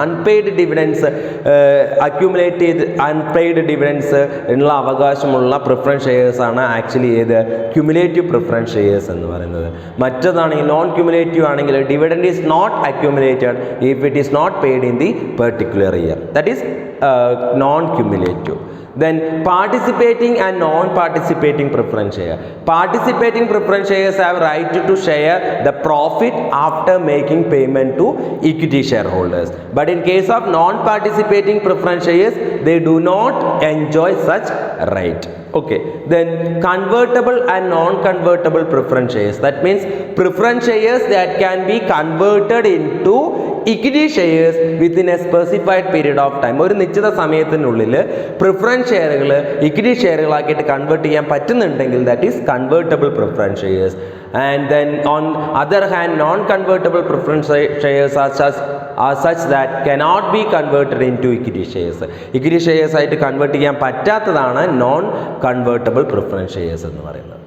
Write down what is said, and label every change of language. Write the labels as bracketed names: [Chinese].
[Malayalam] Unpaid dividends accumulate ചെയ്ത് unpaid dividends ഉള്ള അവകാശമുള്ള preference shares ആണ് ആക്ച്വലി ഏത്, ക്യുമുലേറ്റീവ് പ്രിഫറൻസ് ഷെയർസ് എന്ന് പറയുന്നത്. മറ്റേതാണെങ്കിൽ നോൺ ക്യുമുലേറ്റീവ് ആണെങ്കിൽ [English] Dividend is not accumulated if it is not paid in the particular year, that is non cumulative. Then participating and non-participating preference share. Participating preference shares have right to share the profit after making payment to equity shareholders. But in case of non-participating preference shares, they do not enjoy such right. Okay, then convertible and non-convertible preference shares. That means preference shares that can be converted into equity shares within a specified period of time. [Malayalam] ഒരു നിശ്ചിത സമയത്തിനുള്ളിൽ preference ഷെയറുകൾ equity ഷെയറുകളാക്കിയിട്ട് convert ചെയ്യാൻ പറ്റുന്നുണ്ടെങ്കിൽ [English] That is convertible preference shares. And then on other hand, non-convertible preference shares are such that cannot be converted into equity shares. [Malayalam] Equity shares ആയിട്ട് convert ചെയ്യാൻ പറ്റാത്തതാണ് non convertible preference shares എന്ന് പറയുന്നത്.